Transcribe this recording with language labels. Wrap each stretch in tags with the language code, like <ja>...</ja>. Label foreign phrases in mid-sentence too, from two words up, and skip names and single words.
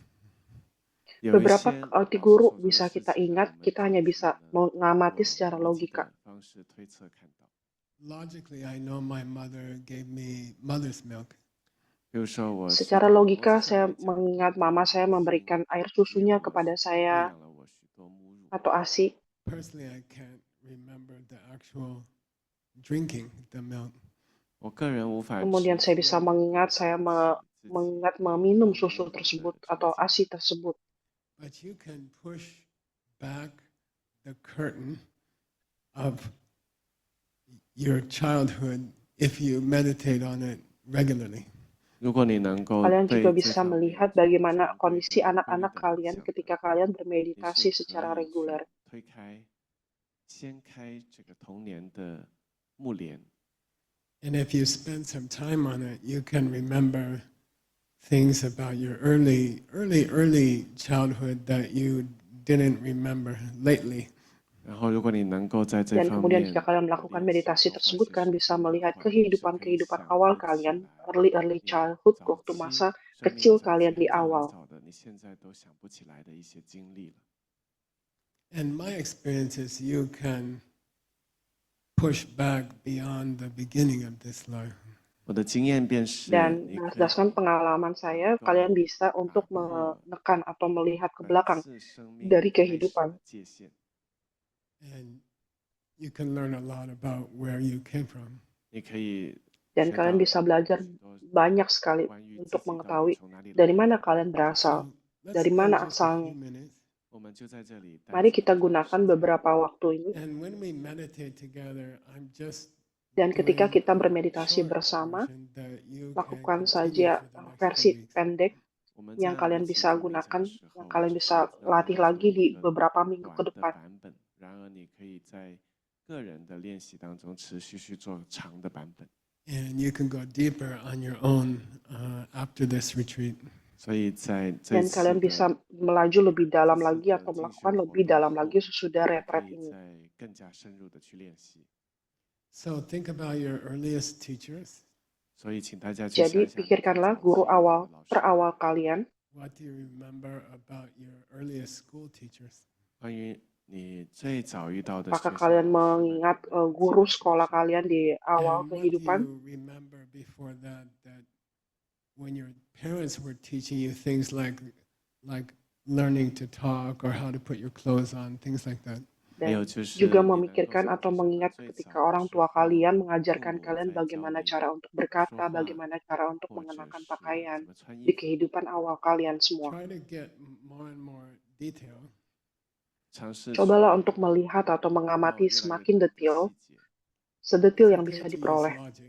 <zh>有一</zh> <id>Beberapa</id> <zh>些老师</zh> <id>guru</id> <zh>所做的</zh> <id>bisa</id> <zh>事</zh> <id>kita</id> <zh>情呢，我</zh> <id>ingat,</id> <zh>们</zh> <id>kita</id> <zh>可</zh> <id>hanya</id> <zh>以</zh> <id>bisa</id> <zh>呢</zh> <id>mengamati</id> <zh>用</zh> <id>secara</id> <zh>逻辑</zh> <id>logika.</id> <zh>的方式推测看到。</zh> <en>Logically, I know my mother gave me mother's milk.</en> <zh>比如说，我知</zh> <id>Secara</id> <zh>道逻辑</zh> <id>logika,</id> <zh>上</zh> <id>saya</id> <zh>来讲，我</zh> <id>mengingat</id> <zh>的</zh> <id>mama</id> <zh>母</zh> <id>saya</id> <zh>亲</zh> <id>memberikan air</id> <zh>给</zh> <id>susunya</id> <zh>我</zh> <id>kepada</id> <zh>喂</zh> <id>saya</id> <zh>养了我许多母乳。</zh> <id>atau ASI.</id> <en>Personally, I can't remember the actual drinking the milk.</en> <zh>我个人无法</zh> <id>Kemudian</id> <zh>直</zh> <id>saya</id> <zh>接</zh> <id>bisa</id> <zh>的</zh> <id>mengingat</id> <zh>回</zh> <id>saya</id> <zh>想起自己</zh> <id>mengingat meminum</id> <zh>童</zh> <id>susu</id> <zh>年里</zh> <id>tersebut</id> <zh>的</zh> <id>atau</id> <zh>场景。</zh> <id>ASI tersebut.</id> <en>But you can push back the curtain of your childhood if you meditate on it regularly.</en> <zh>如果你能够</zh> <id>Kalian</id> <zh>对</zh> <id>juga</id> <zh>这</zh> <id>bisa</id> <zh>方面</zh> <id>melihat</id> <zh>去</zh> <id>bagaimana</id> <zh>针对</zh> <id>kondisi</id> <zh>关于</zh> <id>anak-anak</id> <zh>的</zh> <id>kalian</id> <zh>影响</zh> <id>ketika</id> <zh>的</zh> <id>kalian</id> <zh>你</zh> <id>bermeditasi</id> <zh>是</zh> <id>secara</id> <zh>可以去</zh> <id>reguler.</id> <zh>推开掀开这个童年的幕帘。</zh> <en>And if you spend some time on it, you can remember things about your early childhood that you didn't remember lately.</en> <zh>然后，如果你能够在这</zh> <id>Dan</id> <zh>方</zh> <id>kemudian</id> <zh>面</zh> <id>jika kalian</id> <zh>的</zh> <id>melakukan</id> <zh>练习</zh> <id>meditasi</id> <zh>多花</zh> <id>tersebut,</id> <zh>些</zh> <id>kalian</id> <zh>时</zh> <id>bisa</id> <zh>间的</zh> <id>melihat</id> <zh>话，你是可以</zh> <id>kehidupan</id> <zh>想</zh> <id>awal</id> <zh>不起</zh> <id>kalian,</id> <zh>来</zh> <en>early</en> <zh>你</zh> <en>childhood,</en> <zh>早</zh> <id>waktu</id> <zh>期</zh> <id>masa</id> <zh>生命</zh> <id>kecil</id> <zh>早</zh> <id>kalian</id> <zh>期</zh> <id>di</id> <zh>很</zh> <id>awal.</id> <zh>早的，你现在都想不起来的一些经历了。</zh> <en>And my experience is you can push back beyond the beginning of this life.</en> <zh>我的经验便是，</zh> <id>Dan</id> <zh>你可以</zh> <id>berdasarkan pengalaman saya,</id> <zh>能</zh> <id>kalian</id> <zh>够</zh> <id>bisa</id> <zh>打</zh> <id>untuk</id> <zh>破</zh> <id>menekan atau melihat ke</id> <zh>本</zh> <id>belakang</id> <zh>次生命</zh> <id>dari</id> <zh>开始</zh> <id>kehidupan.</id> <zh>的界限。</zh> <en>And you can learn a lot about where you came from.</en> <zh>你可以</zh> <id>Dan</id> <zh>学</zh> <id>kalian</id> <zh>到</zh> <id>bisa belajar</id> <zh>许多</zh> <id>banyak sekali</id> <zh>关于自</zh> <id>untuk</id> <zh>己到底</zh> <id>mengetahui</id> <zh>从哪里</zh> <id>dari</id> <zh>来</zh> <id>mana</id> <zh>的。</zh> <id>kalian berasal,</id> <en>So let's</en> <id>dari</id> <en>spend</en> <id>mana</id> <en>just a few</en> <id>asalnya.</id> <en>minutes.</en> <zh>我们就在这里待</zh> <id>Mari</id> <zh>几</zh> <id>kita</id> <zh>分钟的</zh> <id>gunakan</id> <zh>时间。</zh> <id>beberapa waktu ini.</id> <en>And when we meditate together, I'm just</en> <id>Dan ketika</id> <en>doing</en> <id>kita</id> <en>a</en> <id>bermeditasi</id> <en>short</en> <id>bersama,</id> <en>version that you can</en> <id>lakukan</id> <en>continue</en> <id>saja</id> <en>for the next few</en> <id>versi</id> <en>weeks.</en> <id>pendek</id> <zh>我们</zh> <id>yang</id> <zh>在一</zh> <id>kalian</id> <zh>起</zh> <id>bisa</id> <zh>做冥想</zh> <id>gunakan,</id> <zh>的时</zh> <id>yang</id> <zh>候，</zh> <id>kalian</id> <zh>只</zh> <id>bisa</id> <zh>是要</zh> <id>latih</id> <zh>给出</zh> <id>lagi</id> <zh>一</zh> <id>di</id> <zh>个</zh> <id>beberapa minggu</id> <zh>短</zh> <id>ke</id> <zh>的</zh> <id>depan.</id> <zh>版本，然而你可以在个人的练习当中持续去做长的版本。</zh> <en>And you can go deeper on your own after this retreat.</en> <zh>所以在这</zh> <id>Dan</id> <zh>次</zh> <id>kalian</id> <zh>的</zh> <id>bisa melaju lebih</id> <zh>这</zh> <id>dalam</id> <zh>次</zh> <id>lagi</id> <zh>的</zh> <id>atau</id> <zh>进修</zh> <id>melakukan</id> <zh>活</zh> <id>lebih</id> <zh>动</zh> <id>dalam</id> <zh>后，</zh> <id>lagi sesudah</id> <zh>你可</zh> <id>retreat</id> <zh>以</zh> <id>ini.</id> <zh>再更加深入的去练习。</zh> <en>So think about your earliest teachers.</en> <zh>所以请大家去想</zh> <id>Jadi</id> <zh>一想你最</zh> <id>pikirkanlah</id> <zh>早期</zh> <id>guru</id> <zh>遇到的</zh> <id>awal</id> <zh>老师，</zh> <id>terawal kalian.</id> <en>What do you remember about your earliest school teachers?</en> <zh>关于你最早遇到的</zh> <id>Apakah</id> <zh>学校</zh> <id>kalian</id> <zh>老师们，</zh> <id>mengingat</id> <zh>你们记</zh> <id>guru</id> <zh>得是</zh> <id>sekolah</id> <zh>谁？</zh> <id>kalian di awal</id> <en>And what do</en> <id>kehidupan?</id> <en>you remember before that when your parents were teaching you things like learning to talk or how to put your clothes on, things like that?</en> <zh>还有</zh> <id>Dan</id> <zh>就是</zh> <id>juga</id> <zh>你能够</zh> <id>memikirkan</id> <zh>想</zh> <id>atau</id> <zh>起什么</zh> <id>mengingat</id> <zh>最</zh> <id>ketika</id> <zh>早的</zh> <id>orang</id> <zh>时</zh> <id>tua</id> <zh>候，</zh> <id>kalian</id> <zh>父</zh> <id>mengajarkan</id> <zh>母</zh> <id>kalian</id> <zh>在教</zh> <id>bagaimana</id> <zh>你</zh> <id>cara untuk</id> <zh>说</zh> <id>berkata,</id> <zh>话，</zh> <id>bagaimana cara untuk</id> <zh>或者</zh> <id>mengenakan</id> <zh>是</zh> <id>pakaian</id> <zh>怎么穿衣</zh> <id>di</id> <zh>服，</zh> <id>kehidupan awal kalian semua.</id> <en>Try to get more and more detail.</en> <zh>尝试去</zh> <id>Cobalah untuk melihat atau</id> <zh>看到</zh> <id>mengamati</id> <zh>越来越</zh> <id>semakin</id> <zh>多的</zh> <id>detail,</id> <zh>细节。</zh> <id>sedetil</id> <en>It's</en> <id>yang bisa</id> <en>okay to use</en> <id>diperoleh.</id> <en>logic.</en>